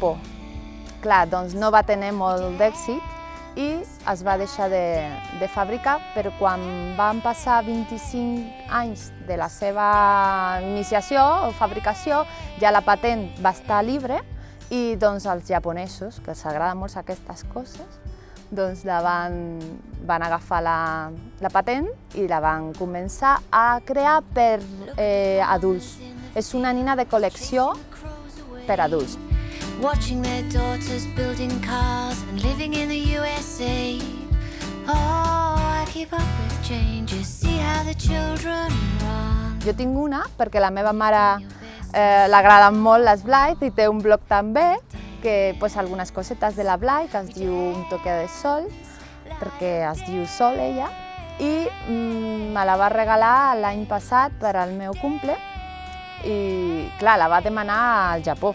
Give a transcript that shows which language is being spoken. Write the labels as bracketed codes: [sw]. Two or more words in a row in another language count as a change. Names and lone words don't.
[ca] Clar, doncs no va tenir molt d'èxit i es va deixar de fabricar, però quan van passar 25 anys de la seva iniciació o fabricació, ja la patent va estar lliure i doncs els japonesos, que els agraden molt aquestes coses, doncs van agafar la patent i la van començar a crear per adults. És una nina de col·lecció per adults. [en] Watching their daughters building cars and living in the USA. Oh, I keep up with changes, see how the children run. [ca] Jo tinc una perquè la meva mare l'agraden molt les Blythe i té un blog també que posa algunes cosetes de la Blythe, que es diu Un toque de sol, perquè es diu Sol ella, i me la va regalar l'any passat per al meu cumple i clar, la va demanar al Japó.